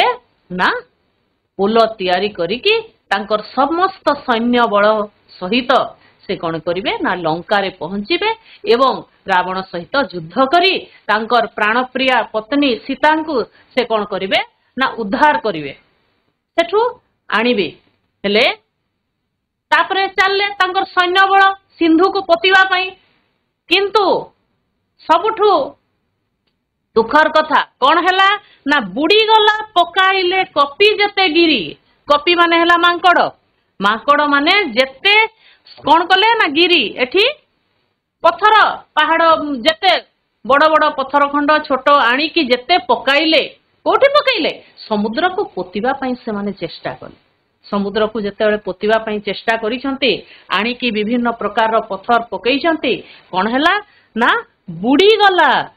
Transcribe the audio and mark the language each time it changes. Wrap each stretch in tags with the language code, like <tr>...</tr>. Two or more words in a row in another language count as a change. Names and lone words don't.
<or>ନା ପୋଲୋ ତିଆରି କରିକି ତାଙ୍କର ସମସ୍ତ ସୈନ୍ୟ ବଳ ସହିତ ସେ କଣ କରିବେ ନା ଲଙ୍କାରେ ପହଞ୍ଚିବେ ଏବଂ ରାବଣ ସହିତ ଯୁଦ୍ଧ କରି ତାଙ୍କର ପ୍ରାଣପ୍ରିୟା ପତ୍ନୀ ସୀତା କୁ ସେ କଣ କରିବେ ନା ଉଦ୍ଧାର କରିବେ ସେତୁ ଆଣିବେ ହେଲେ ତାପରେ ଚାଲିଲେ ତାଙ୍କର ସୈନ୍ୟ ବଳ ସିନ୍ଧୁ କୁ ପୋତିବା ପାଇଁ କିନ୍ତୁ ସବୁଠୁ ଦୁଃଖର କଥା କଣ ହେଲା ନା ବୁଡ଼ିଗଲା ପକାଇଲେ କପି ଯେତେ ଗିରି କପି ମାନେ ହେଲା ମାଙ୍କଡ଼ ମାନେ ଯେତେ କଣ କଲେ ନା ଗିରି ଏଠି ପଥର ପାହାଡ଼ ଯେତେ ବଡ଼ ବଡ଼ ପଥର ଖଣ୍ଡ ଛୋଟ ଆଣି କି ଯେତେ ପକାଇଲେ କୋଠି ପକାଇଲେ ସମୁଦ୍ର କୁ ପୋତିବା ପାଇଁ ସେ ମାନେ ଚେଷ୍ଟା କଲେ ସମୁଦ୍ର କୁ ଯେତେ ପୋତିବା ପାଇଁ ଚେଷ୍ଟା କରୁଛନ୍ତି ଆଣି କି ବିଭିନ୍ନ ପ୍ରକାରର ପଥର ପକାଉଛନ୍ତି କଣ ହେଲା ନା ବୁଡ଼ିଗଲା</or>